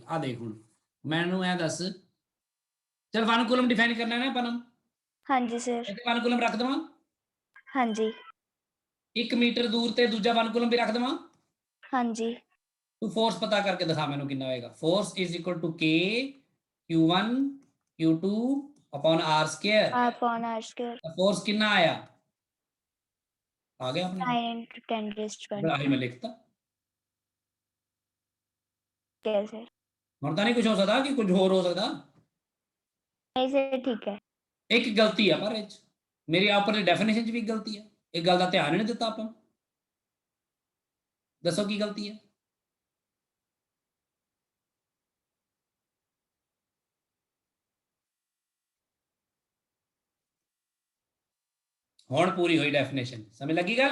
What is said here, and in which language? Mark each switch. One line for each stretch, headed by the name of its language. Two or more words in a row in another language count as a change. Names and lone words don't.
Punjabi: ਆ ਦੇਖ ਹੁਣ ਮੈਨੂੰ ਐ ਦੱਸ, ਚਲ 1 ਕੂਲਮ ਡਿਫਾਈਨ ਕਰਨਾ ਹੈ ਨਾ ਆਪਾਂ ਨੂੰ। ਹਾਂਜੀ ਸਰ। ਇੱਥੇ 1 ਕੂਲਮ ਰੱਖ ਦੇਵਾਂ, ਹਾਂਜੀ 1 ਮੀਟਰ ਦੂਰ ਤੇ ਦੂਜਾ 1 ਕੂਲਮ ਵੀ ਰੱਖ ਦੇਵਾਂ। ਹਾਂਜੀ। ਤੂੰ ਫੋਰਸ ਪਤਾ ਕਰਕੇ ਦਿਖਾ ਮੈਨੂੰ ਕਿੰਨਾ ਹੋਏਗਾ।
English: force is equal to K Q1 Q2 upon R square. upon r square।
Punjabi: ਫੋਰਸ ਕਿੰਨਾ ਆਇਆ, ਆ ਗਿਆ ਆਪਣੇ
English: 9 into 10 raised by
Punjabi: ਆਹੀ ਮੈਂ ਲਿਖਤਾ। ਸਰ। ਹੁਣ ਤਾਂ ਨਹੀਂ ਕੁਝ ਹੋ ਸਕਦਾ ਕਿ ਕੁਝ ਹੋਰ ਹੋ ਸਕਦਾ। ਨਹੀਂ ਸਰ ਠੀਕ ਹੈ। ਇੱਕ ਗਲਤੀ ਆ ਪਰ ਇਹ 'ਚ, ਮੇਰੀ ਆਪਰ ਦੀ ਡੈਫੀਨੇਸ਼ਨ 'ਚ ਵੀ ਇੱਕ ਗਲਤੀ ਆ, ਇਹ ਗੱਲ ਦਾ ਧਿਆਨ ਹੀ ਨਹੀਂ ਦਿੱਤਾ ਆਪਾਂ। ਦੱਸੋ ਕੀ ਗਲਤੀ ਹੈ। ਹੁਣ ਪੂਰੀ ਹੋਈ ਡੈਫੀਨੇਸ਼ਨ, ਸਮਝ ਲੱਗੀ ਗੱਲ।